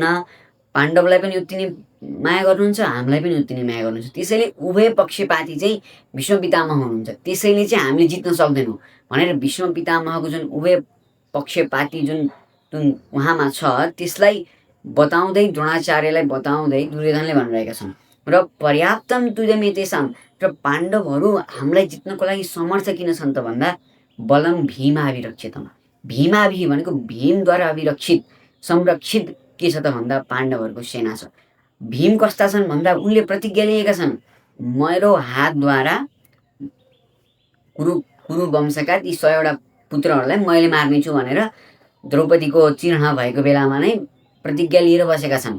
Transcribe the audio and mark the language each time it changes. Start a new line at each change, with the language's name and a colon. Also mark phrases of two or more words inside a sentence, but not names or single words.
Nepali: पाण्डवलाई पनि उत्ति नै माया गर्नुहुन्छ हामीलाई पनि उत्ति नै माया गर्नुहुन्छ। त्यसैले उभय पक्षपाती चाहिँ भीष्म पितामह हुनुहुन्छ। त्यसैले चाहिँ हामीले जित्न सक्दैनौँ भनेर भीष्म पितामहको जुन उभय पक्षपाती जुन उहाँमा छ त्यसलाई बताउँदै द्रोणाचार्यलाई बताउँदै दुर्योधनले भनिरहेका छन्। र
Sanskrit: पर्याप्तम तुदमे तेषां
Nepali: र पाण्डवहरू हामीलाई जित्नको लागि समर्थ किन छन् त भन्दा
Sanskrit: बलम भीमाभिरक्षितम
Nepali: भीमाभि भनेको भीमद्वारा अभिरक्षित संरक्षित के छ त भन्दा पाण्डवहरूको सेना छ। भीम कस्ता छन् भन्दा उनले प्रतिज्ञा लिएका छन् मेरो हातद्वारा कुरु वंशका ती 100वटा पुत्रहरूलाई मैले मार्नेछु भनेर द्रौपदीको चिर्ह भएको बेलामा नै प्रतिज्ञा लिएर बसेका छन्।